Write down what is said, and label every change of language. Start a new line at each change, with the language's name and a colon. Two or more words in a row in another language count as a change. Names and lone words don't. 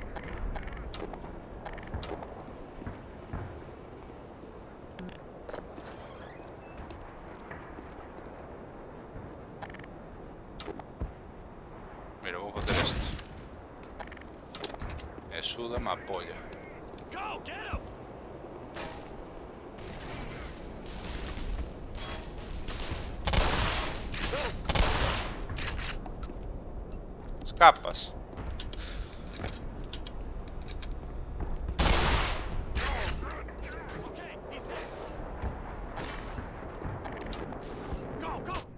Galician: Mira, vou facer este. E suda má polla.
English: Go, get him!
Galician: Escapas.
English: Okay, he's hit. Go, go!